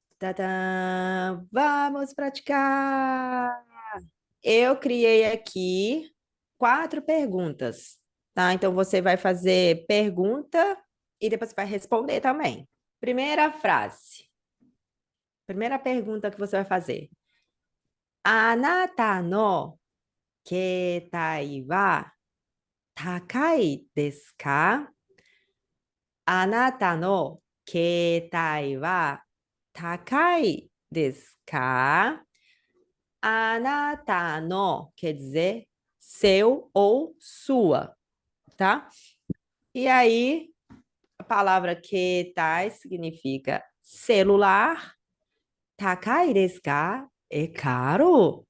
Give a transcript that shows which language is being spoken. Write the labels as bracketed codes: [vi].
[pt] Tadã! Vamos praticar! Eu criei aqui 4 perguntas, tá? Então você vai fazer pergunta e depois você vai responder também. Primeira frase. Primeira pergunta que você vai fazer. [ja] あなたの携帯は高いですか？あなたの携帯は高いですか？ [pt] あなたのquer dizer seu ou sua, tá? E aí, a palavra ketai significa celular, [ja] takai desu ka? [pt] É caro?